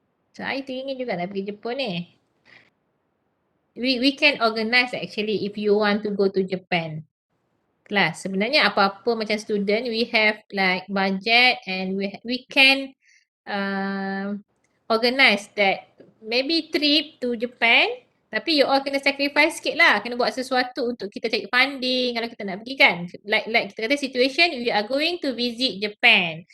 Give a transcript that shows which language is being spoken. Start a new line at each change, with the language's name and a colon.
English: So, I
Malay: teringin juga nak pergi Jepun ni.
English: We can organize actually if you want to go to Japan.
Malay: Kelas, sebenarnya apa-apa macam
English: student, we have like budget and we can organize that maybe trip to Japan.
Malay: Tapi you all kena sacrifice sikit lah. Kena buat sesuatu untuk kita cari funding kalau kita nak pergi kan.
English: Like
Malay: kita kata
English: situation, we are going to visit Japan.